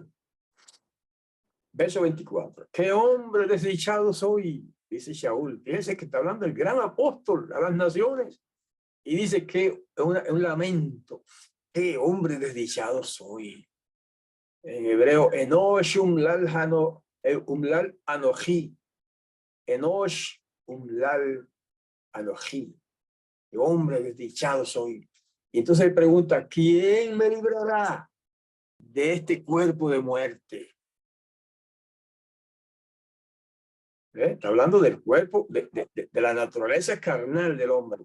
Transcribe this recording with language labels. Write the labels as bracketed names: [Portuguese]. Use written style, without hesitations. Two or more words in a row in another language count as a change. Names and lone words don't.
[Spanish] Verso 24. ¡Qué hombre desdichado soy! Dice Shaul. Fíjense que está hablando el gran apóstol a las naciones. Y dice que es un lamento. ¡Qué hombre desdichado soy! En hebreo, [Hebrew] אנוש אומלל אנוכי. אנוש אומלל אנוכי. [Spanish] ¡Qué hombre desdichado soy! Y entonces él pregunta, ¿quién me librará de este cuerpo de muerte? Está hablando del cuerpo, de la naturaleza carnal del hombre.